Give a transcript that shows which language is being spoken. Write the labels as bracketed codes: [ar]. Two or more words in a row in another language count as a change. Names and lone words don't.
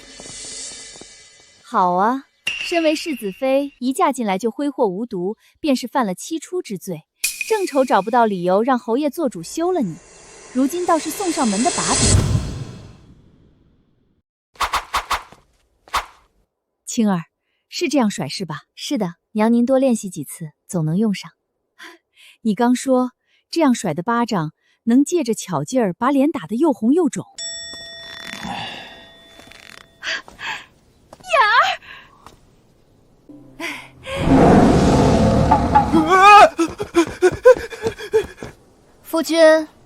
[zh] 好啊，身為世子妃，一嫁進來就揮霍無獨，便是犯了七出之罪。正愁找不到理由讓侯爺做主休了你，如今倒是送上門的把柄。青兒，是這樣甩是吧？是的，娘您多練習幾次，總能用上。你剛說這樣甩的巴掌，能借着巧勁兒把臉打得又紅又腫。夫君，